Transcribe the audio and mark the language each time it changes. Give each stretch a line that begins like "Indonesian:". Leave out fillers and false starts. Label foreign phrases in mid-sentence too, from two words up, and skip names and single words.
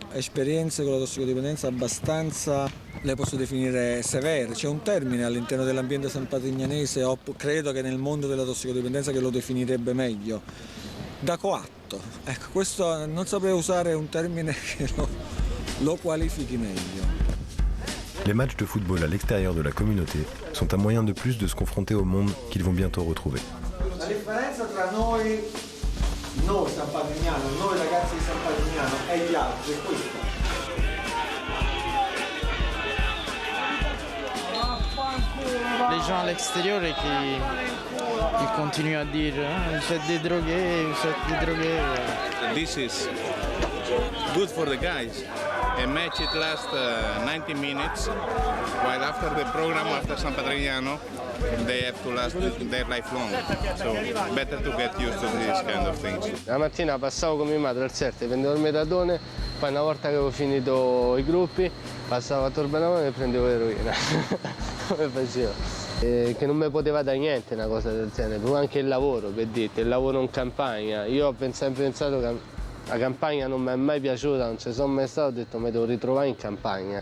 Italian: Esperienze con la tossicodipendenza abbastanza, le posso definire severe. C'è un termine all'interno dell'ambiente sanpatrignanese, credo che nel mondo della tossicodipendenza, che lo definirebbe meglio. Da coatto. Ecco, questo non saprei usare un termine che lo qualifichi meglio.
French: Les matchs de football à l'extérieur de la communauté sont un moyen de plus de se confronter au monde qu'ils vont bientôt retrouver.
Italian: La differenza tra noi San Patrignano, noi ragazzi di San Patrignano e gli altri è questa.
French: Les gens à l'extérieur ils continuent à dire vous êtes des drogués, vous êtes des drogués.
English: This is good for the guys. A match it lasts 90 minutes, while after the program, after San Patrignano, they have to last their life long. So better to get used to these kind of things.
Italian: La mattina passavo con mia madre al CERT, prendevo il metadone, poi una volta che avevo finito i gruppi, passavo a Torbanavone e prendevo l'eroina. Come facevo? Che non mi poteva dare niente una cosa del genere, proprio anche il lavoro, per dirti, il lavoro in campagna. Io ho sempre pensato che la campagna non mi è mai piaciuta, non ci sono mai stato, ho detto mi devo ritrovare in campagna.